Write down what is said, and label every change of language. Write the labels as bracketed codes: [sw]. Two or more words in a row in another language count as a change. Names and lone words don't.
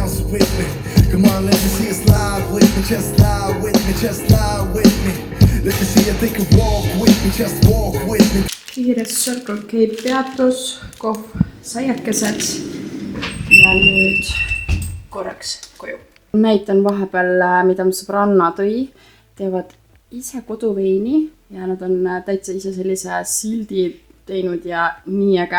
[en] with me. Come on, let me see you slide with me. Just lie with me, just lie with me. Let me see you think and walk with me, just walk with me. [et] Kiires Circle K peatus, kohv, saiakesed ja nüüd korraks koju. Näitan vahepeal, mida mu sõbranna tõi. Teevad ise koduveini ja nad on täitsa ise sellise sildi teinud ja nii äge.